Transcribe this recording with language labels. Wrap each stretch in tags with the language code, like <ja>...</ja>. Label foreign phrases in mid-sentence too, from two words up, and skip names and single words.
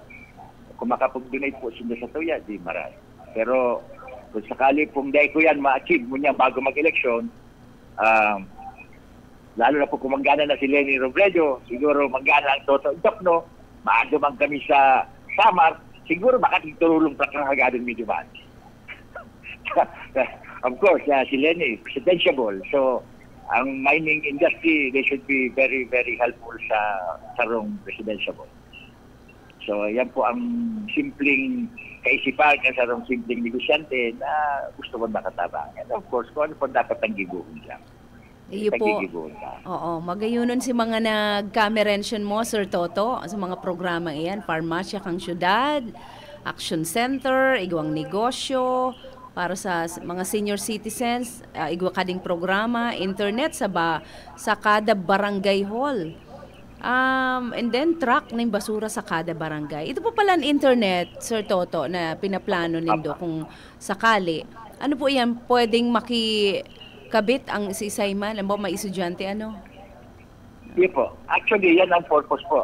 <bik>Kung makapag-donate po sila sa tuya, di marami. Pero, kung sakali pong dahil ko yan ma-achieve mo niya bago mag-eleksyon, lalo na po kung manggana na si Lenny Robredo, siguro manggana ang Toto Dokno, maadumang kami sa Samar, siguro baka tutulong pa kang hagadon medyo ba. Of course, si Lenny, presidentiable. So, ang mining industry,</bik> <en>they should be very, very helpful</en> <bik>sa sarong presidentiable. So, yan po ang simpleng kaisipan ng sarong simpleng negosyante na gusto mo makatabang.</bik> <en>And of course,</en> <bik>kung ano po dapat ang gibuhon lang. Iyo po. Oo, magayunon si mga nag-cameration mo, Sir Toto, sa mga programa iyan, Farmasya kang Syudad, Action Center, Igwang Negosyo, para sa mga</bik> <en>senior citizens,</en> <bik>igwa kading programa, internet sa kada barangay hall.</bik> <tl>And then truck ng basura sa kada barangay. Ito po pala ang internet, Sir Toto, na pinaplano nindo kung sakali. Ano po yan, pwedeng kabit ang isa-isayman? Alam mo, may estudyante, ano? Yun po. Actually, yan ang purpose po.</tl>